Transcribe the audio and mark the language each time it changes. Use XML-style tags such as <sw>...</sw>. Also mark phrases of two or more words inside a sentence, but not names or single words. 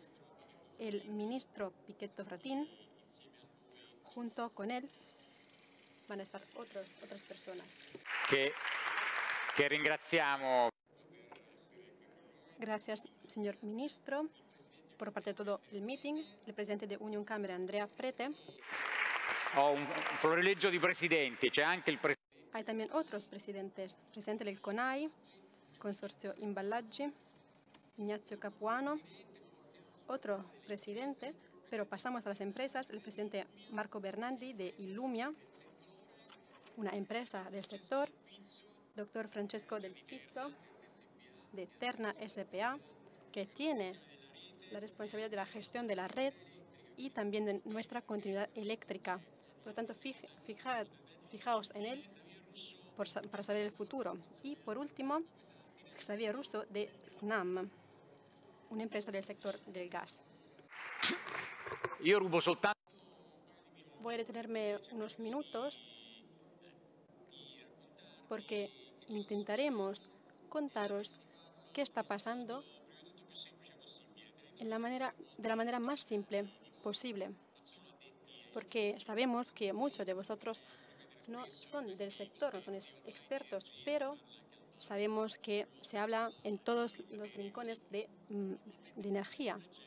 <es>El ministro Pichetto Fratin, junto con él van a estar otras personas.</es> <it>Que ringraziamo.</it> <es>Gracias, señor ministro. Por parte de todo el meeting, el presidente de Unión Camera, Andrea Prete.</es> <it>Ho un florileggio di presidenti, c'è anche il presidente.</it> <es>Hay también otros presidentes.</es> <it>Presidente del CONAI, Consorcio Imballaggi, Ignazio Capuano.</it> <es>Otro presidente, pero pasamos a las empresas, el presidente Marco Bernardi de Illumia, una empresa del sector, doctor Francesco Del Pizzo, de Terna SPA, que tiene la responsabilidad de la gestión de la red y también de nuestra continuidad eléctrica. Por lo tanto, fijaos en él para saber el futuro. Y por último, Xavier Russo de Snam, una empresa del sector del gas.</es> <it>Io rubo soltanto.</it> <es>Voy a detenerme unos minutos porque intentaremos contaros qué está pasando de la manera más simple posible, porque sabemos que muchos de vosotros no son del sector, no son expertos, pero sabemos que se habla en todos los rincones de energía.</es>